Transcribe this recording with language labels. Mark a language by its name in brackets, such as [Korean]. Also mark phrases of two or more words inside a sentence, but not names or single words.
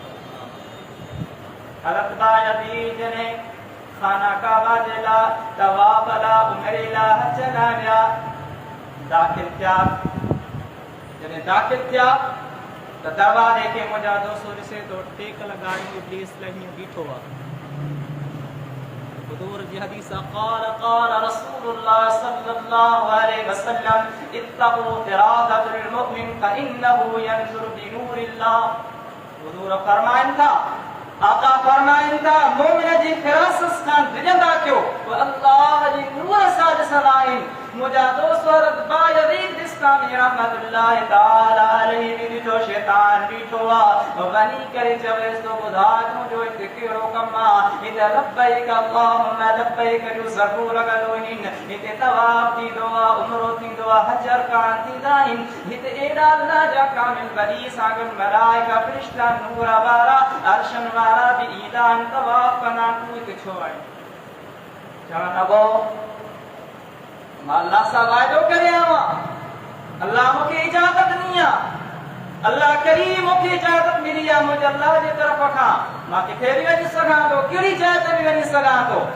[Sindhi] हज़रत बायज़ीद जॾहिं खाना काबा जे लाइ तवाफ़ लाइ उमिरे लाइ हज लाइ विया, दाख़िल थिया। जॾहिं दाख़िल थिया त दरवाज़े खे मुंहिंजा दोस्तो ॾिसे थो, टेक लॻाई इब्लीस लही बीठो आहे। हुज़ूर जी हदीस [Arabic] قال قال رسول الله صلى الله عليه وسلم اتقوا فراسة المؤمن فإنه ينظر بنور الله. [Sindhi] हुज़ूर फरमाइनि था, आका फरमाइनि था, मोमिन जी फ़िरासत खां डिॼंदा कयो, अल्लाह जी नूर सां ॾिसंदा आहिनि। मुंहिंजा दोस्त हज़रत बायज़ीद बिस्तामी [Arabic] رحمة الله تعالى عليه [Sindhi] बि ॾिठो, शैतान बीठो आहे, वञी करे चवेसि थो ॿुधा तुंहिंजो हिते कहिड़ो कमु आहे? हिते [Arabic] لبيك اللهم لبيك [Sindhi] जो ज़रूरु लॻल आहिनि, हिते तवाफ़ थींदो आहे, उमरो थींदो आहे, हज अरकान थींदा आहिनि, हिते एॾा अल्लाह जा कामिल वली सां गॾु मलाइका फ़रिश्ता नूर वारा अर्शन वारा बि ईंदा आहिनि, तवाफ़ कंदा आहिनि, तूं हिते छो आहीं? चवणु लॻो मां अल्लाह सां वाइदो करे आयो आहियां, अल्लाह मूंखे इजाज़त ॾिनी आहे, अल्लाह करीम मूंखे इजाज़त मिली आहे मुंहिंजे अल्लाह जे तरफ़ खां, मां किथे बि वञी सघां थो, कहिड़ी जाइ ते बि वञी सघां थो।